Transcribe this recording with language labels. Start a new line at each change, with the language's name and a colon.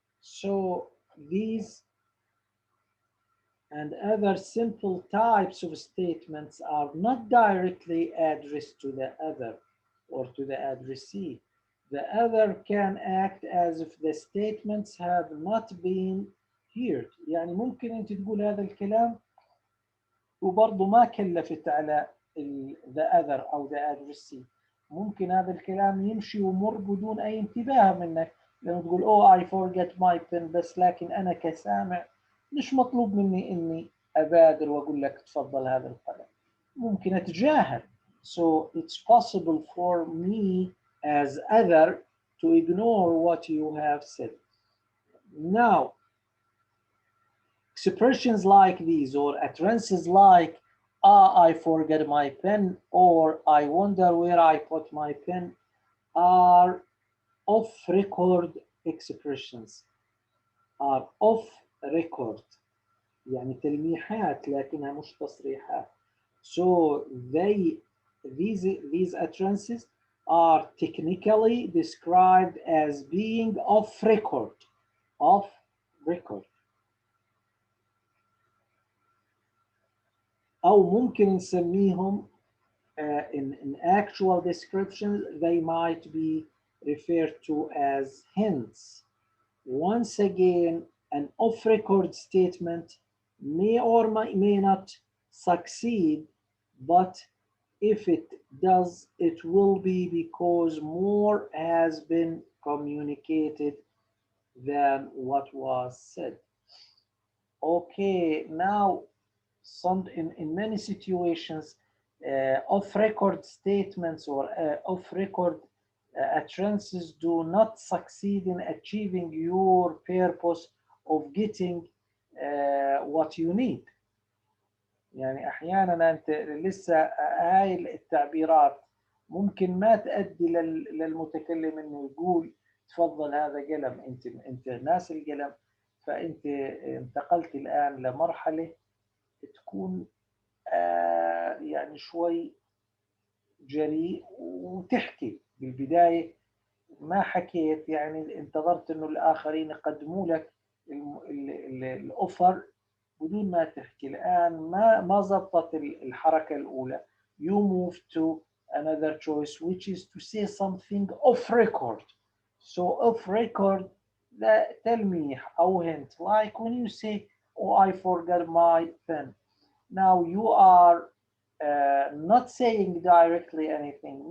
English: So these and other simple types of statements are not directly addressed to the other or to the addressee. The other can act as if the statements have not been heard.
Arabic: يعني ممكن أنت تقول هذا الكلام وبرضه ما كلفت على
English: the other
Arabic: أو
English: the addressee.
Arabic: ممكن هذا الكلام يمشي ومر بدون أي انتباه منك، لأنه تقول
English: I forget my pen،
Arabic: بس لكن أنا كسامع مش مطلوب مني إني أبادر وأقول لك تفضل هذا القلم، ممكن أتجاهل.
English: So it's possible for me as other to ignore what you have said. Now, expressions like these or utterances like I forget my pen or I wonder where I put my pen are off-record expressions. are off record
Arabic: يعني تلميحات لكنها مش تصريحات.
English: So these utterances are technically described as being off record. Off record.
Arabic: أو ممكن نسميهم
English: in actual descriptions they might be referred to as hints. Once again, an off-record statement may or may not succeed, but if it does, it will be because more has been communicated than what was said. Okay, now in many situations, off-record statements or off-record utterances do not succeed in achieving your purpose of getting what you need.
Arabic: يعني أحيانا أنت لسه هاي التعبيرات ممكن ما تؤدي للمتكلم إنه يقول تفضل هذا قلم، انت ناس القلم. فانت انتقلت الان لمرحله تكون يعني شوي جريء وتحكي. بالبدايه ما حكيت، يعني انتظرت انه الاخرين يقدموا لك الاوفر بدون ما تحكي. الان ما زبطت الحركه الاولى.
English: You move to another choice which is to say something off record. So off record, that tell me
Arabic: او
English: hint, like when you say, oh I forgot my pen. Now you are not saying directly anything.